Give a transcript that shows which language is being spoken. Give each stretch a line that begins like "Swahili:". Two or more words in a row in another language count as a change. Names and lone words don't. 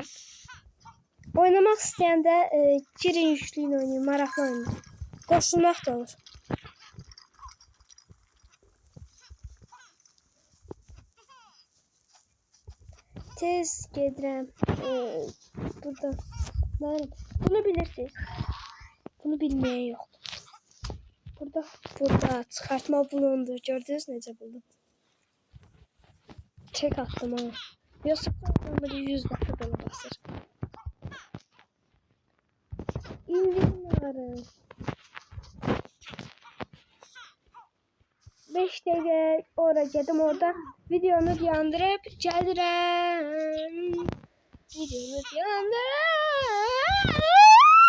Azerbaijani: Oynamaq istəyəndə girin yüklüyün oynayın. Maraqlı oynayın. Qoşulmaq da olur. Tez gedirəm. Burada. Bunu bilirsiniz.
Turkish: Bunu bilmeyen yok. Burada çıkartma bulundu.
Azerbaijani: Gördünüz necə buldum. Çek attım ama.
Turkish: Yoksa böyle 100 dəfə böyle basır.
Azerbaijani: İndirimləri. 5 dəqiqə ora gedim, orada videonu yandırıp gəlirəm. Videonu yandırıp